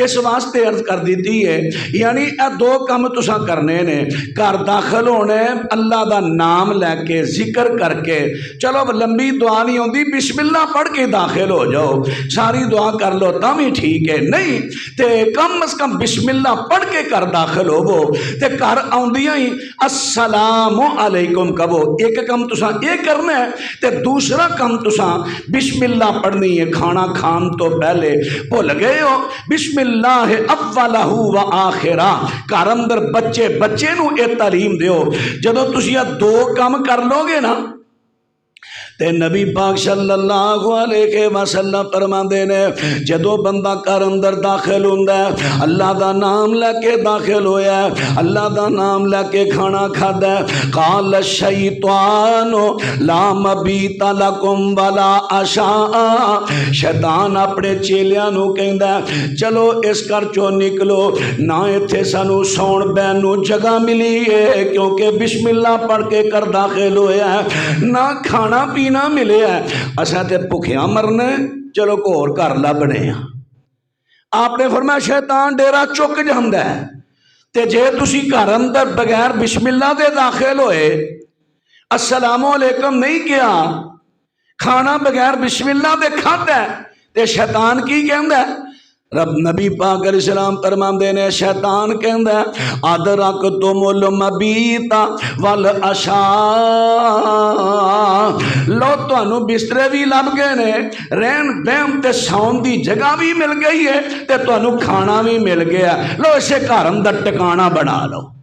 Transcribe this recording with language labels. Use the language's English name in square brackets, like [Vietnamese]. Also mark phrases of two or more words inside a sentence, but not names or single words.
[Punjabi] اس واسطے عرض کر دی ہے، یعنی اے دو کم تساں کرنے نے، گھر داخل ہونے اللہ دا نام لے کے ذکر کر کے. چلو لمبی دعا نہیں ہوتی، بسم اللہ پڑھ کے داخل ہو جاؤ، ساری دعا کر لو تاں بھی ٹھیک ہے، نہیں تے کم از کم بسم اللہ پڑھ کے گھر داخل ہووو تے گھر آؤندیاں ہی [Arabic] السلام عليكم [Punjabi] کہو. اک کم تساں یہ کرنا ہے تے دوسرا کم تساں بسم اللہ پڑھنی ہے. کھانا کھان تو پہلے بھل گئے ہو [Arabic] بسم الله أوله وآخره. [Punjabi] گھر اندر بچے نوں یہ تعلیم دیو۔ جدوں تسیں دو کم کر لوگے نا تے نبی پاک [Arabic] صلى الله عليه وسلم [Punjabi] فرماندے نے، جدوں بندہ گھر اندر داخل ہندا ہے، اللہ دا نام لے کے داخل ہویا، اللہ دا نام لے کے کھانا کھادا, [Arabic] قال الشيطان لا مبيت لكم ولا عشاء. [Punjabi] شیطان اپنے چیلیاں نوں کہندا چلو اس گھر چوں نکلو، نہ ایتھے سانوں سون بہن نوں جگہ ملی ہے کیونکہ بسم اللہ پڑھ کے گھر داخل ہویا، نہ کھانا پینا ملے ہے، اسا تے بھکھیاں مرنا، چلو ہور گھر لبھنے. آپ نے فرمایا شیطان ڈیرہ چک جاندا ہے، تے جے تسی گھر اندر بغیر بسم اللہ دے داخل ہوئے, [Arabic] السلام عليكم [Punjabi] نہیں کیا، کھانا بغیر بسم اللہ دے کھادا، تے شیطان کی کہندا، رب نبی پاک علیہ السلام فرماندے نے، شیطان کہندا [Arabic] أدركتم المبيت والعشاء. [Punjabi] لو تہانوں بسترے بھی لبھ گئے نے، رہن بہن تے سون دی جگہ بھی مل گئی ہے تے تہانوں کھانا بھی مل گیا، لو اسے گھر اندر ٹکانا بنا لو.